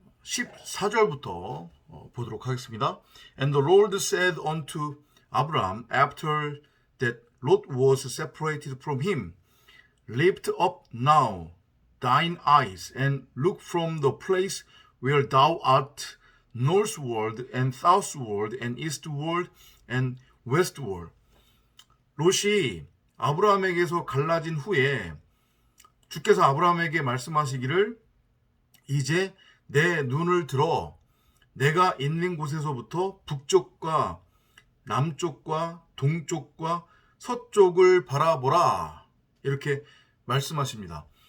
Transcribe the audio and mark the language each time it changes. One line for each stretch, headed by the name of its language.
Korean: 14절부터 보도록 하겠습니다.
English: And the Lord said unto Abraham after that Lot was separated from him, Lift up now thine eyes and look from the place where thou art northward and southward and eastward and westward.
Korean: 롯이 아브라함에게서 갈라진 후에 주께서 아브라함에게 말씀하시기를 이제 내 눈을 들어 내가 있는 곳에서부터 북쪽과 남쪽과 동쪽과 서쪽을 바라보라 이렇게 말씀하십니다.